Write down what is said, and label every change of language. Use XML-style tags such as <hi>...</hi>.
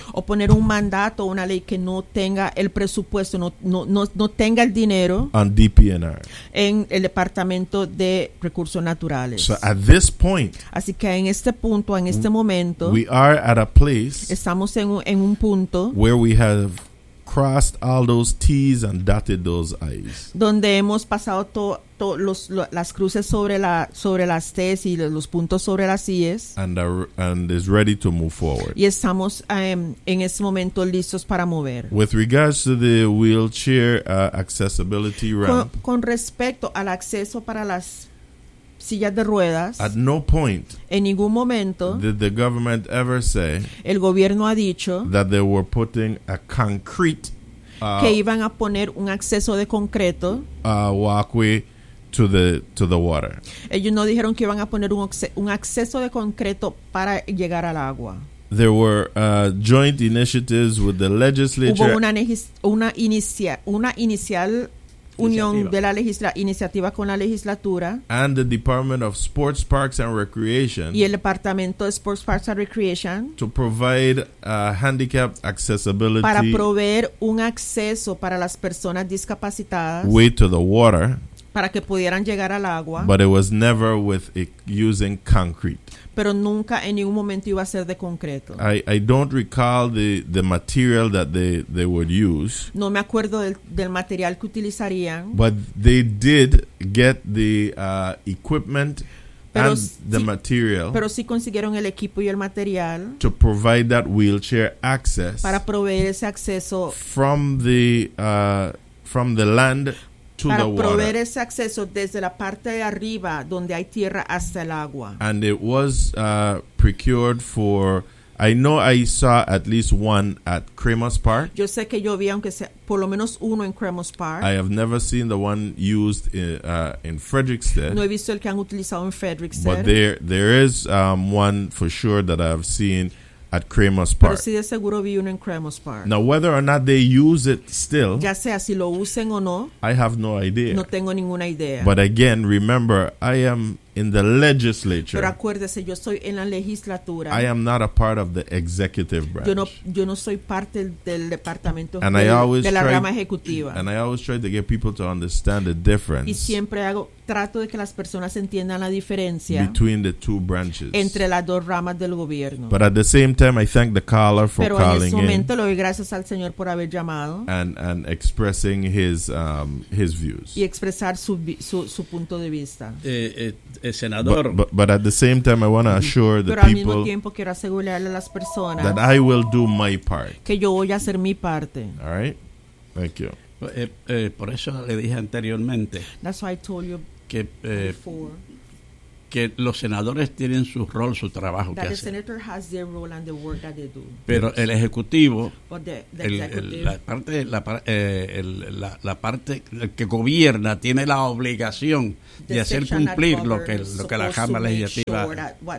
<es>o poner un mandato, una ley que no tenga el presupuesto, no tenga el dinero,</es> <en>on DPNR,</en> <es>en el Departamento de Recursos Naturales.</es> <en>So at this point,</en> <es>así que en este punto, en este momento,</es> <en>we are at a place,</en> <es>estamos en un punto</es> <en>where we have crossed all those T's and dotted those I's.</en> <es>Donde hemos pasado las cruces sobre las T's y los puntos sobre las I's.</es> <en>And is ready to move forward.</en> <es>Y estamos en ese momento listos para mover.</es> <en>With regards to the wheelchair accessibility ramp.</en> <es>Con respecto al acceso para las sillas de ruedas.</es> <en>At no point,</en> <es>en ningún momento,</es> <en>did the government ever say,</en> <es>el gobierno ha dicho,</es> <en>that they were putting a concrete,</en> <es>que iban a poner un acceso de concreto,</es> <en>walkway to the water.</en> <es>Ellos no dijeron que iban a poner un acceso de concreto para llegar al agua.</es> <en>There were joint initiatives with the legislature.</en> <es>Hubo una inicial unión de la iniciativa con la legislatura,</es> <en>and the Department of Sports, Parks and Recreation,</en> <es>y el Departamento de Sports, Parks and Recreation,</es> <en>to provide a handicap accessibility,</en> <es>para proveer un acceso para las personas discapacitadas,</es> <en>way to the water,</en> <es>para que pudieran llegar al agua,</es> <en>but it was never with using concrete,</en> <es>pero nunca en ningún momento iba a ser de concreto.</es> <en>I don't recall the material that they would use.</en> <es>No me acuerdo del material que utilizarían.</es> <en>But they did get the equipment, and the material.</en> <es>Pero sí consiguieron el equipo y el material.</es> <en>To provide that wheelchair access.</en> <es>Para proveer ese acceso.</es> <en>From the land.</en> <es>Para proveer ese acceso desde la parte de arriba donde hay tierra hasta el agua.</es> <en>And it was procured for, I know I saw at least one at Cremos Park.</en> <es>Yo sé que yo vi aunque sea por lo menos uno en Cremos Park.</es> <en>I have never seen the one used in Frederickstead.</en> <es>No he visto el que han utilizado en Frederickstead.</es> <en>But there is one for sure that I have seen at Cremos Park.</en> <es>Pero sí de seguro vi uno en Cremos Park.</es> <en>Now, whether or not they use it still,</en> <es>ya sea si lo usen o no,</es> <en>I have no idea.</en> <es>No tengo ninguna idea.</es> <en>But again, remember, I am in the legislature.</en> <es>Pero acuérdese, yo estoy en la legislatura.</es> <en>I am not a part of the executive branch.</en> <es>Yo no soy parte del departamento</es> <en>and</en> <es>de la rama ejecutiva.</es> <en>And I always try to get people to understand the difference.</en> <es>Y siempre hago trato de que las personas entiendan la diferencia</es> <en>between the two branches,</en> <es>entre las dos ramas del gobierno.</es> <en>But at the same time, I thank the caller for calling in.</en> <es>Pero en ese momento le doy gracias al Señor por haber llamado.</es> <en>And expressing his views.</en> <es>Y expresar su punto de vista. Senador.</es> <en>But at the same time, I want to assure the people.</en> <es>Pero al mismo tiempo quiero asegurarle a las personas.</es> <en>That I will do my part.</en> <es>Que yo voy a hacer mi parte.</es> <en>All right. Thank you.</en> <es>Por eso le dije anteriormente que los senadores tienen su rol, su trabajo</es> <en>that</en> <es>que hacen.</es> <en>The senator has their role and the work that they do.</en> <es>Pero el ejecutivo, que gobierna tiene la obligación de hacer cumplir lo que la Cámara Legislativa.</es>